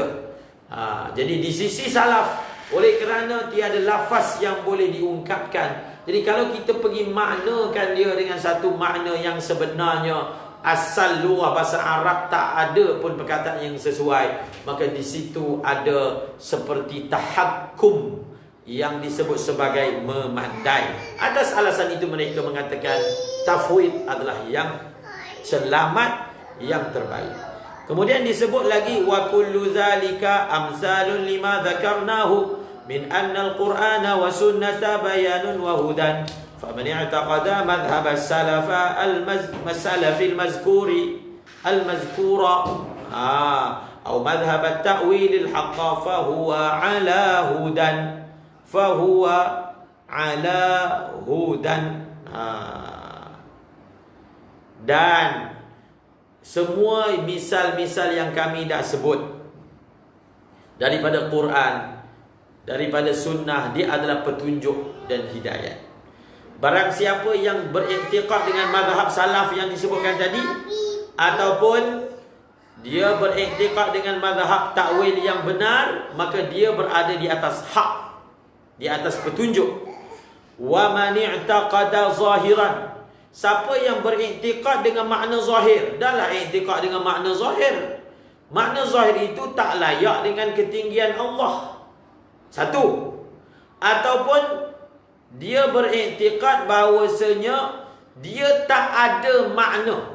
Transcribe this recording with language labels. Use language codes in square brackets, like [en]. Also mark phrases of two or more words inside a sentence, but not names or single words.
[ms] Jadi di sisi salaf, oleh kerana tiada lafaz yang boleh diungkapkan, jadi kalau kita pergi maknakan dia dengan satu makna yang sebenarnya asal luar bahasa Arab tak ada pun perkataan yang sesuai, maka di situ ada seperti tahakkum yang disebut sebagai memandai. Atas alasan itu mereka mengatakan tafwid adalah yang selamat, yang terbaik. Kemudian disebut lagi [ar] وكل ذلك أمثال لما ذكرناه من أن القرآن والسنة بيان وهدى فمن اعتقد مذهب السلف السلف المذكورة atau مذهب التأويل الحق فهو على هدى [ms] dan semua misal-misal yang kami dah sebut daripada Quran, daripada sunnah, dia adalah petunjuk dan hidayat. Barang siapa yang beriktikad dengan mazhab salaf yang disebutkan tadi, ataupun dia beriktikad dengan mazhab takwil yang benar, maka dia berada di atas hak, di atas petunjuk. [ar] ومن اعتقد ظاهرا, [ms] siapa yang beriktikad dengan makna zahir, dahlah iktikad dengan makna zahir. Makna zahir itu tak layak dengan ketinggian Allah. Satu. Ataupun dia beriktikad bahawasanya dia tak ada makna.